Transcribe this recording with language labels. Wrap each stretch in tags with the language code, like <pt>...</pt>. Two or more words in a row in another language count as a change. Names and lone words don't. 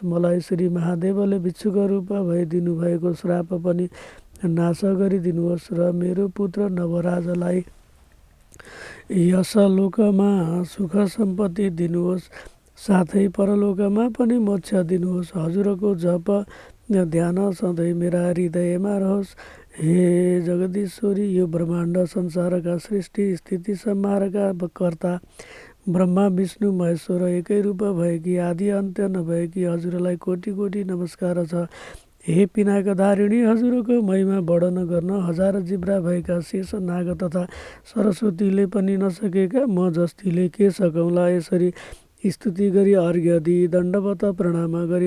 <ne>मलाई श्री महादेवले भिक्षुक रूप भई दिनुभएको श्राप पनि नाश गरिदिनुहोस् र मेरो पुत्र नवराजलाई यस लोकमा सुख सम्पत्ति दिनुहोस्, साथै परलोकमा पनि मोक्ष दिनुहोस्। हजुरको जप ध्यान सधैँ मेरा हृदयमा रहोस्। हे जगदीश्वरी, यो ब्रह्माण्ड संसारका सृष्टि स्थिति संहारका कर्ता ब्रह्मा विष्णु महेश्वर एकै रूप भएकी आदि अन्त्य नभएकी हजुरलाई कोटि कोटि नमस्कार छ। हे पिनाकधारिणी, हजुरको महिमा वर्णन गर्न हजार जिब्रा भएका शेष, नाग तथा सरस्वतीले पनि नसकेका म जस्तीले के सकौँला। यसरी स्तुति गरी अर्घ्य दिई दण्डवत प्रणाम गरिन्।</ne>